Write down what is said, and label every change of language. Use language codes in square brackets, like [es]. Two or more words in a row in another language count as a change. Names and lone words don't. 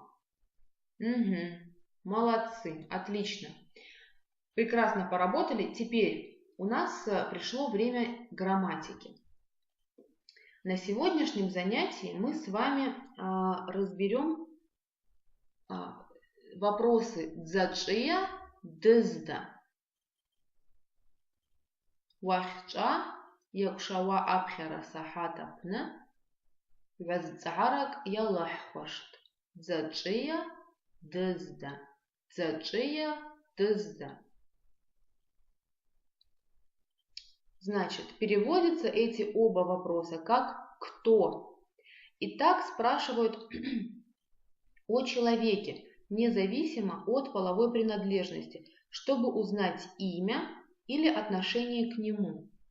[ru] Угу. Молодцы, отлично. Прекрасно поработали. Теперь у нас пришло время грамматики. На сегодняшнем занятии мы с вами разберем вопросы [abq] «дзачия», «дызда». «Уахча» якшава апхера сахатапна, «вазцарак ялахвашт». «Дзачия», «дызда». «Дзачия», «дызда». [ru] Значит, переводятся эти оба вопроса как «кто?». Итак, спрашивают о человеке, независимо от половой принадлежности, чтобы узнать имя или отношение к нему.